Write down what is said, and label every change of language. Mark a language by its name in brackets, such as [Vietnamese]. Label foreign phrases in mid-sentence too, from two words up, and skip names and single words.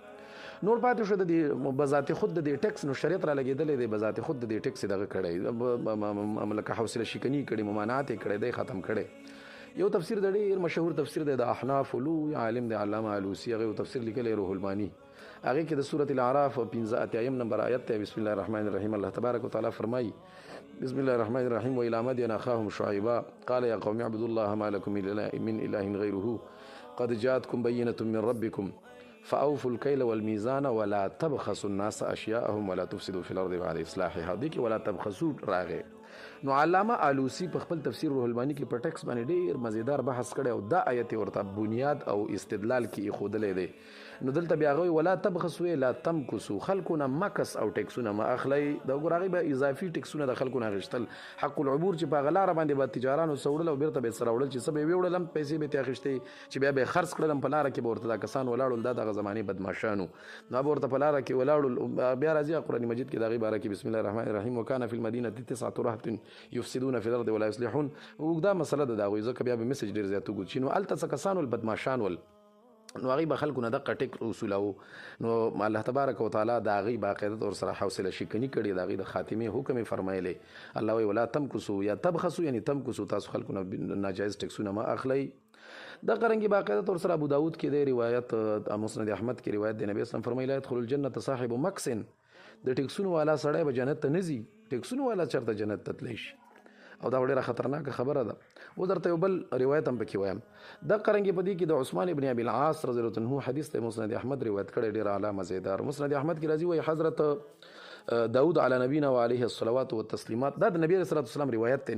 [Pashto] نور پاتې شو د دې بذات خود د دې ټیکس، نو شریعت را لګېدلی دی بذات خود د دې ټیکس دغه کړی، لکه حوصله شکني کړي، ممانعات یې کړی دی، ختم کړی. یو تفسیر د ډېر مشهور تفسیر دی د احناف لوی عالم دی علامه علوسی، هغه یو تفسیر لیکلی روح المانی، هغې کې د سورة الاعراف 15 نمبر آیت دی. [Arabic] بسم الله الرحمن الرحیم. الله تبارک وتعالی فرمایي بسم الله الرحمن الرحیم: وإلى مدين أخاهم شعيبا قال يا قوم اعبدوا الله ما لكم من إله غيره قد جاءتكم بينة من ربكم فأوفوا الكيل والميزان ولا تبخسوا الناس أشياءهم ولا تفسدوا في الأرض بعد إصلاحها. [Pashto] دي کې [Arabic] ولا تبخسوا [Pashto] راغی. نو علامه علوسی په خپل تفسیر روح المانی کې په ټیکس باندې ډېر مزیدار بحث کړی، او دا آیت ورته بنیاد او استدلال کې ایښودلی دی. نو دلته بیا هغوی [Arabic] ولا تبخسوا لا تمکسوا، [Pashto] خلکو نه مکس او ټیکسونه مه اخلئ. د ګور هغوی به اضافي ټیکسونه د خلکو نه اخیستل، [Arabic] حق العبور [Pashto] چې په هغه لاره باندې به تجارانو څه وړل او بیرته به یې سره وړل، چې څه به یې ویوړل هم پیسې به یې اخیستې، چې بیا به یې خرڅ کړل هم په لاره کې به ورته دا کسان ولاړل، دا دغه زمانې بدماشانو، نو به ورته په لاره کې ولاړل. بیا راځي قرآن مجید کې د هغې باره کې [Arabic] بسم الله الرحمن الرحیم: وکان فی المدینة 9 رهط یفسدون فی الارض ولا یصلحون. [Pashto] اوږده مسله ده د هغوی، ځکه بیا به میسج ډېر زیات وګورو چې نو هلته څه کسان ول، بدماشان ول، نو هغوی به خلکو نه دقه ټیک اصولو. نو الله [Arabic] تبارک وتعالی [Pashto] د هغوی باقاعده طور سره حوصله شکني کړې، د هغوی د خاتمې حکم یې فرمایلی. الله وایي [Arabic] ولا تمکسو [Pashto] یا تبخسو، یعنی تمکسو، تاسو خلکو نه ناجایز ټیکسونه مه اخلئ. د قرنګي باقاعده طور سره ابو داود کې دی روایت، مسند احمد کې روایت دی، نبی اسلام فرمایي [Arabic] لا يدخل الجنة صاحب مکسن، [Pashto] د ټیکسونو والا سړی به جنت ته نه ځي، ټیکسونو والا چېرته جنت ته تللی شي، او دا ډېره خطرناکه خبره ده. اوس درته یو بل روایت هم پکې وایم. د قرنګي په دې کې د عثمان ابن ابي العاص [Arabic] رضی الله عنه [Pashto] حدیث ته مسند احمد روایت کړی، ډېر اعلی مزیدار. مسند احمد کې راځي وایي حضرت داود [Arabic] علی نبینا و علیه الصلوات والتسلیمات، [Pashto] دا د نبی [Arabic] علیه الصلوات والسلام [Pashto] روایت دی.